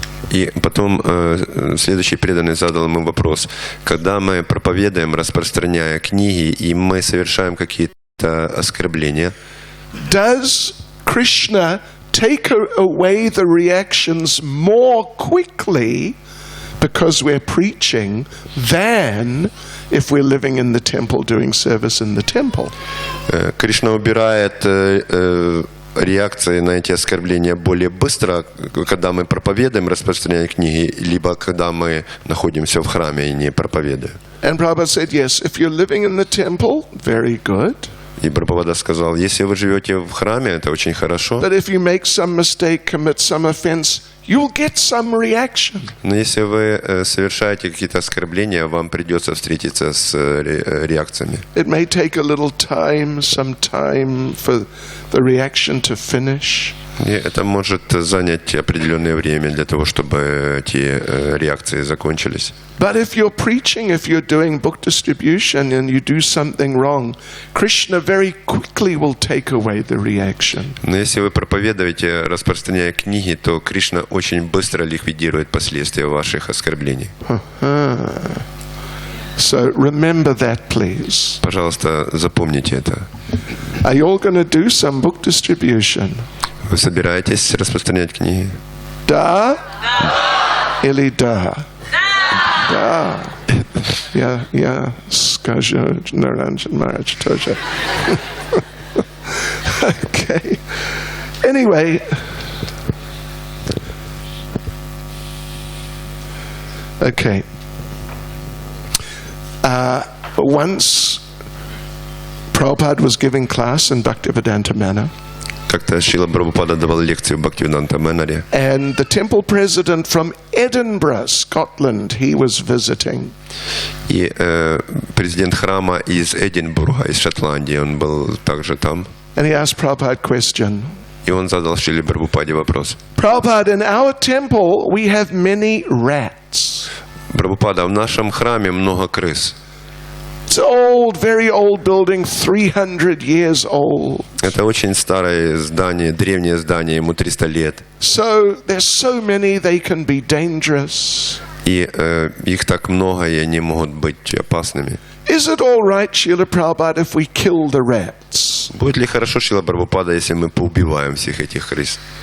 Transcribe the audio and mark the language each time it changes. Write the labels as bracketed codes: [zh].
[ru] и потом следующий преданный задал ему вопрос. Когда мы проповедуем, распространяя книги, и мы совершаем какие-то оскорбления, [en] does Krishna take away the reactions more quickly because we're preaching than if we're living in the temple doing service in the temple? [ru] Кришна убирает реакции на эти оскорбления более быстро, когда мы проповедуем, распространяем книги, либо когда мы находимся в храме и не проповедуем. [en] And Prabhupada said, yes, if you're living in the temple, very good. [ru] И Прабхупада сказал, если вы живете в храме, это очень хорошо. [en] But if you make some mistake, commit some offense, you'll get some reaction. [ru] Но если вы совершаете какие-то оскорбления, вам придется встретиться с реакциями. [en] It may take a little time, some time for the reaction to finish. [ru] И это может занять определенное время для того, чтобы эти реакции закончились. [en] But if you're preaching, if you're doing book distribution and you do something wrong, Krishna very quickly will take away the reaction. [ru] Но если вы проповедуете, распространяя книги, то Кришна очень быстро ликвидирует последствия ваших оскорблений. [en] So remember that, please. [ru] Пожалуйста, запомните это. [en] Are you all going to do some book distribution? [ru] Вы собираетесь распространять книги? Да? Или да? Да. Я скажу Наранджан Марадж тоже. [en] Okay. Anyway. Okay. Once Prabhupada was giving class in Bhaktivedanta Manor. [ru] Как-то Шрила Прабхупада давал лекцию в Бхактивиданта Манаре. [en] And the temple president from Edinburgh, Scotland, he was visiting. [ru] И президент храма из Эдинбурга, из Шотландии, он был также там. [en] And he asked Prabhupada a question. [ru] И он задал Шриле Прабхупаде вопрос. [en] Prabhupada, in our temple we have many rats. [ru] Прабхупада, в нашем храме много крыс. [en] It's old, very old building, 300 years old. [ru] Это очень старое здание, древнее здание, ему 300 лет. [en] So there's so many, they can be dangerous. [ru] И их так много, и они могут быть опасными. [en] Is it all right, Srila Prabhupada, if we kill the rats? [ru] Будет ли хорошо, Шрила Прабхупада, если мы поубиваем всех этих крыс?